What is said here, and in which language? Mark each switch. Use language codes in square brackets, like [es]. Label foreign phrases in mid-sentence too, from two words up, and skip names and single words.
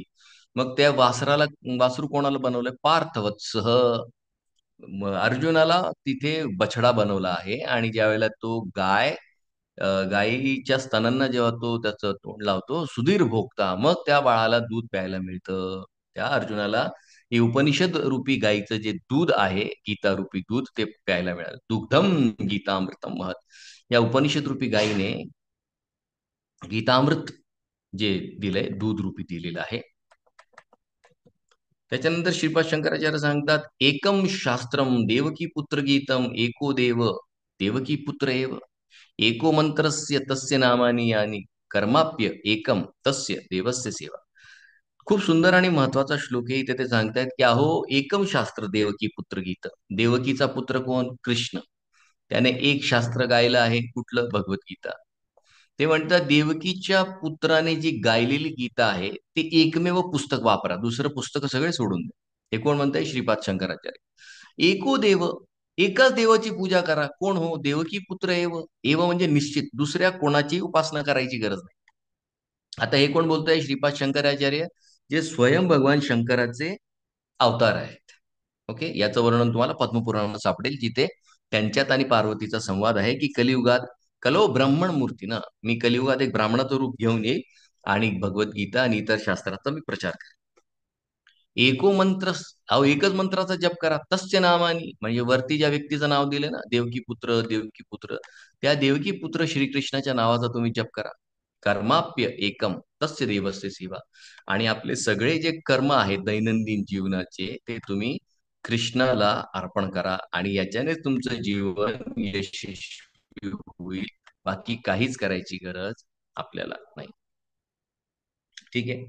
[mr] मग त्या वासराला, वासरू कोणाला बनवलंय? पार्थवत्सह, अर्जुनाला तिथे बछडा बनवला आहे. आणि ज्या वेळेला तो गायीच्या स्तनांना जेव्हा तो त्याचं तोंड लावतो, [sa] सुधीर भोगता, [mr] मग त्या बाळाला दूध प्यायला मिळतं. त्या अर्जुनाला हे उपनिषद रूपी गायीचं जे दूध आहे, गीता रूपी दूध, ते प्यायला मिळालं. [sa] दुग्धम गीतामृतम महत. [mr] या उपनिषद रूपी गायीने गीतामृत जे दिलंय, दूध रूपी दिलेलं आहे. त्याच्यानंतर श्रीपाद शंकराचार्य सांगतात, [sa] एकम शास्त्रम देवकी पुत्र गीतम एको देव देवकी पुत्र एव एको मंत्रस्य तस्य नामानी यानी कर्माप्य एकम तस्य देवस्य सेवा. [mr] खूप सुंदर आणि महत्वाचा श्लोक आहे. इथे ते सांगतायत की अहो, [sa] एकम शास्त्र देवकी पुत्र गीत. [mr] देवकीचा पुत्र कोण? कृष्ण. त्याने एक शास्त्र गायलं आहे, कुठलं? भगवद्गीता. ते म्हणतात, देवकीच्या पुत्राने जी गायलेली गीता आहे ते एकमेव पुस्तक वापरा, दुसरं पुस्तक सगळे सोडून द्या. हे कोण म्हणताय? श्रीपाद शंकराचार्य. [sa] एको देव, [mr] एकाच देवाची पूजा करा. कोण हो? [sa] देवकी पुत्र एव. [mr] एव म्हणजे निश्चित. दुसऱ्या कोणाची उपासना करायची गरज नाही. आता हे कोण बोलतंय? श्रीपाद शंकराचार्य, जे स्वयं भगवान शंकराचे अवतार आहेत. ओके. याचं वर्णन तुम्हाला पद्मपुराणात सापडेल, जिथे त्यांच्यात आणि पार्वतीचा संवाद आहे, की कलियुगात [sa] कलो ब्राह्मण मूर्ती [mr] ना, मी कलियुगात एक ब्राह्मणाचं रूप घेऊन येईल आणि भगवद्गीता आणि इतर शास्त्राचा मी प्रचार करेन. [sa] एको मंत्र, [mr] अहो एकच मंत्राचा जप करा. [sa] तस्य नामानी, [mr] म्हणजे वरती ज्या व्यक्तीचं नाव दिले ना, देवकी पुत्र, देवकी पुत्र, त्या देवकी पुत्र श्रीकृष्णाच्या नावाचा तुम्ही जप करा. [sa] कर्माप्य एकम तस्य देवस्य सेवा. [mr] आणि आपले सगळे जे कर्म आहेत दैनंदिन जीवनाचे, ते तुम्ही कृष्णाला अर्पण करा आणि याच्यानेच तुमचं जीवन यशस्वी होईल. बाकी काहीच करायची गरज आपल्याला नाही. ठीक आहे.